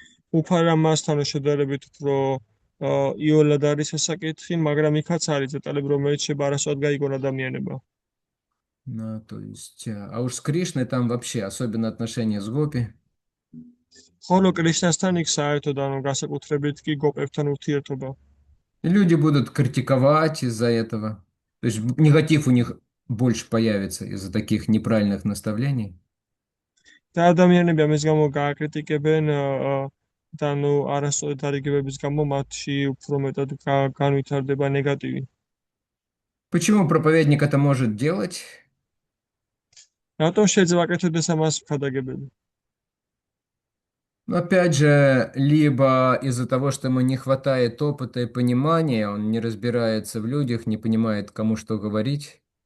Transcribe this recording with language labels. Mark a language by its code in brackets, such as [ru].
[ka] უფალ რამასთან შედარებით უფრო იოლად არის საკითხი, მაგრამ იქაც არის დეტალები, რომელიც შეიძლება არასწორად გაიგონ ადამიანებმა. [ru] То есть, а уж с Кришной там вообще, особенно отношения с Гопи. [ka] ხოლო კრიშნასთან იქ საერთოდ ანუ განსაკუთრებით კი გოპებთან ურთიერთობა. [ru] И люди будут критиковать из-за этого. То есть негатив у них больше появится из-за таких неправильных наставлений. [ka] და ადამიანები ამის გამო გააკრიტიკებენ და ანუ არასწორად დარიგებების გამო მათში უფრო მეტად განვითარდება ნეგატივი. [ru] Почему проповедник это может делать? [ka] რატომ შეიძლება აკეთებდეს ამას ხადაგებელი? [ru] Опять же, либо из-за того, что ему не хватает опыта и понимания, он не разбирается в людях, не понимает, кому что говорить.